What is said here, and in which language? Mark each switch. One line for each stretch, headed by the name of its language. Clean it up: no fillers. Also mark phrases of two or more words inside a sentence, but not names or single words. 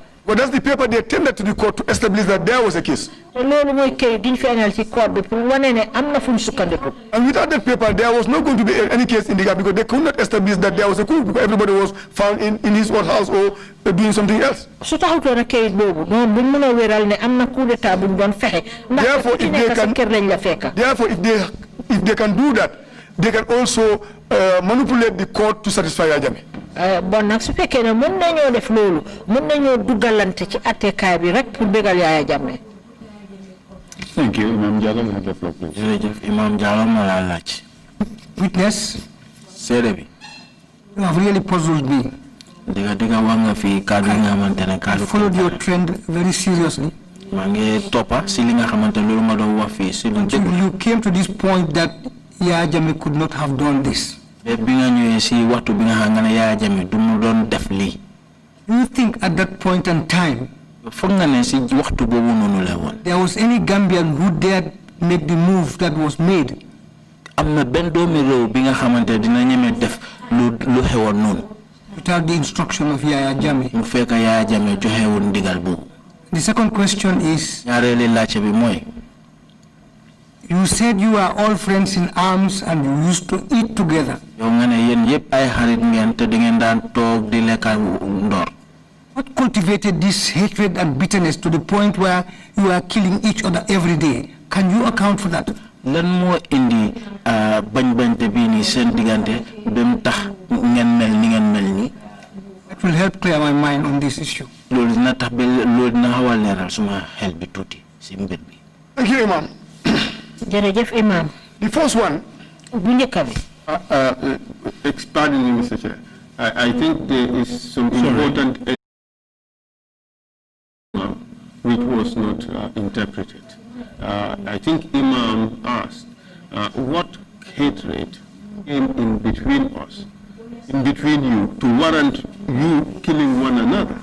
English: But that's the paper they tendered to the court to establish that there was a case.
Wolof: loolu mooy kayit gi ñu feeñal ci court bi pour wane ne am na fu ñu sukkandiku.
English: And without that paper, there was not going to be any case in the gap, because they could not establish that there was a coup, because everybody was found in his own house or doing something else.
Wolof: su taxutoon a kayit boobu noonu buñ mën a wéral ne am na
French: coup d'état
Wolof: buñ doon fexe. ndax ku ci nekk sa kër lañ la fekka.
English: Therefore, if they can do that, they can also manipulate the court to satisfy Yaya Jammeh.
Wolof: Bon nag su fekkee ne mën nañoo def loolu mën nañoo dugalante ci attekaay bi rek pour bégal Yaya Jammeh.
English: Thank you, Imam Jallow. You have the floor, please.
Wolof: jërëjëf Imam Jallow ma laa laaj.
English: Witness,
Wolof: seede bi.
English: you have really puzzled me.
Wolof: Diga wax nga fi kaddu nga xamante ne kaddu.
English: I followed your trend very seriously.
Wolof: maa ngi toppa si li nga xamante loolu ma doon wax fii si lu dëgg.
English: You came to this point that Yaya Jammeh could not have done this.
Wolof: bi nga ñëwee si waxtu bi nga xam nga ne Yaya Jammeh du mu doon def lii.
English: Do you think at that point in time
Wolof: foog nga ne si waxtu boobu noonu la woon.
English: there was any Gambian who dared make the move that was made?
Wolof: am na benn doomi réew bi nga xamante dina ñeme def lu xewoon noonu.
English: Without the instruction of Yaya Jammeh.
Wolof: mu fekk Yaya Jammeh joxewul ndigal boobu.
English: The second question is,
Wolof: ñaareeli laajte bi mooy.
English: you said you are all friends in arms and you used to eat together.
Wolof: yow nga ne yéen yëpp ay xarit ngeen te di ngeen daan toog di lekka ndoor.
English: What cultivated this hatred and bitterness to the point where you are killing each other every day? Can you account for that?
Wolof: lan moo indi bañ-bañte bii nii seen diggante ba mu tax ngeen mel ni ngeen mel nii.
English: That will help clear my mind on this issue.
Wolof: loolu dina tax ba loolu dina xaw a leeral suma xel bi tuuti si mbir bi.
English: Thank you, Imam.
Wolof: jërëjëf Imam.
English: The first one.
Wolof: bu njëkk bi.
English: Pardon me, Mr. Chair. I think there is some important which was not interpreted. I think Imam asked what hatred came in between us, in between you, to warrant you killing one another.